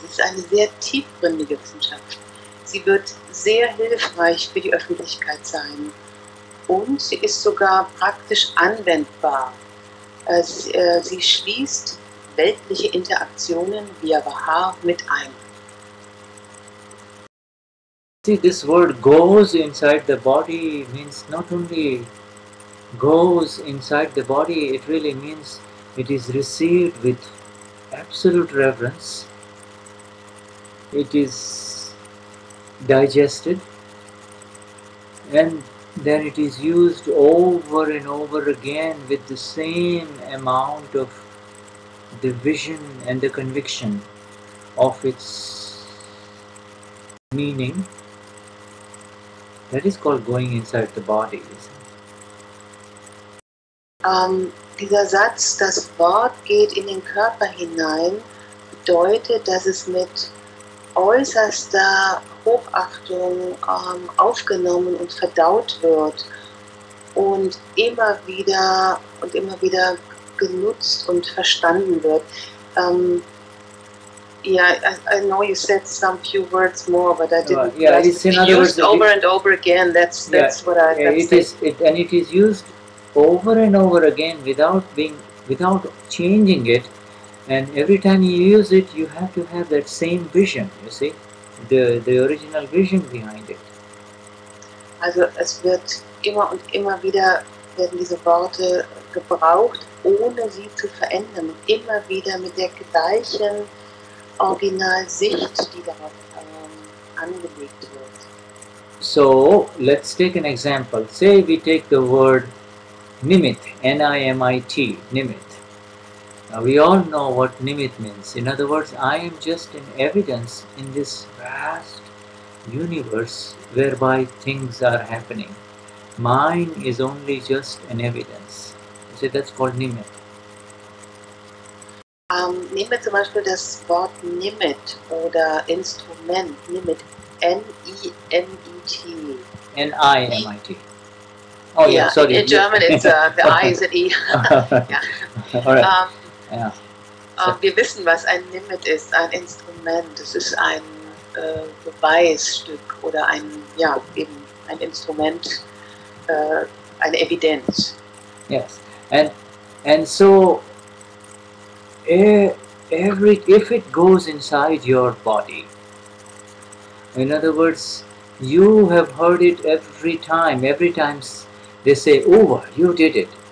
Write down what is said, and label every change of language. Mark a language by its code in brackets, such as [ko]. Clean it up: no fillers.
[de] Es ist eine sehr tiefgründige Wissenschaft. Sie wird sehr hilfreich für die Öffentlichkeit sein. Und sie ist sogar praktisch anwendbar. Sie schließt weltliche Interaktionen via Vahar mit ein. [en] See, this word goes inside the body means not only goes inside the body, it really means it is received with absolute reverence. It is digested, and then it is used over and over again with the same amount of the vision and the conviction of its meaning, that is called going inside the body. [de] Dieser Satz, das Wort geht in den Körper hinein, bedeutet, dass es mit äußerster Hochachtung aufgenommen und verdaut wird und immer wieder genutzt und verstanden wird. [en] Yeah, I know you said some few words more, but I didn't. Yeah, it's in other used over and over again. That's what I. It is used over and over again without changing it. And every time you use it, you have to have that same vision. You see, the original vision behind it. [de] Also es wird immer und immer wieder werden diese Worte gebraucht, ohne sie zu verändern, und immer wieder mit der gleichen Originalsicht, die darauf angelegt wird. [en] So let's take an example. Say we take the word nimit, N-I-M-I-T, nimit. Now we all know what nimit means. In other words, I am just an evidence in this vast universe whereby things are happening. Mine is only just an evidence. You see, that's called nimit. [de] Nehmen wir zum Beispiel das Wort Nimit oder Instrument, Nimit, N-I-M-I-T. [en] N-I-M-I-T. Oh yeah, sorry. In German it's the I is an E. [de] Ja. [en] All right. Yeah. [de] Wir wissen, was ein Nimit ist, ein Instrument. Es ist ein Beweisstück oder ein Instrument, eine Evidenz. [en] Yes, and so if it goes inside your body, in other words, you have heard it every time they say over, you did it.